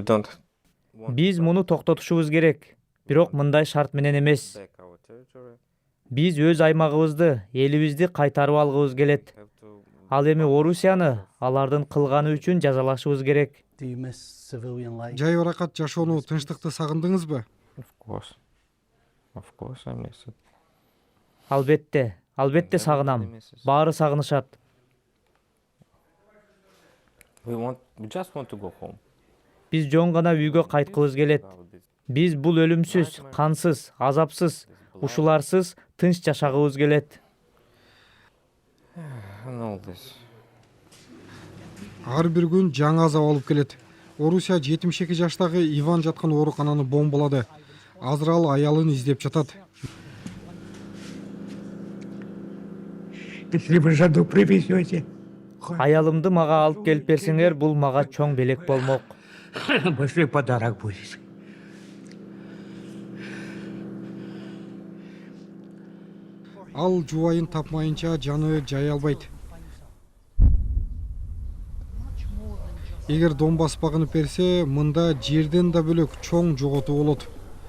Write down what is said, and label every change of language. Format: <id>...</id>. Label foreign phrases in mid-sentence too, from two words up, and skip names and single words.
<ky>Биз муну токтотушубуз керек. Бирок мындай шарт менен эмес. Биз өз аймагыбызды, элибизди кайтарып алгыбыз келет. Ал эми Орусияны алардын кылганы үчүн жазалашыбыз керек.</ky> <en>Do you miss civilian life?</en> <ky>Жай баракат жашоону, тынчтыкты сагындыңызбы?</ky> <en>Of course I miss it.</en> <ky>Албетте сагынам. Баары сагынышат.</ky> <en>We just want to go home.</en> <ky>Биз жон гана үйгө кайткыбыз келет. Биз бул өлүмсүз, кансыз, азапсыз, ушуларсыз тынч жашагыбыз келет.</ky> <en>And all this.</en> <ky>Ар бир күн жаңы азап алып келет. Орусия 72 жаштагы Иван жаткан оорукананы бомбалады. Азыр ал аялын издеп жатат.</ky> <ru>Если вы жаду привезете,</ru> <ky>Аялымды мага алып келип берсеңер, бул мага чоң белек болмок.</ky> <ru>большой подарок будет.</ru> <ky>Ал жубайын тапмайынча жаны жай албайт. Эгер Донбасс багынып берсе, мында жерден да бөлөк чоң жоготуу болот.</ky>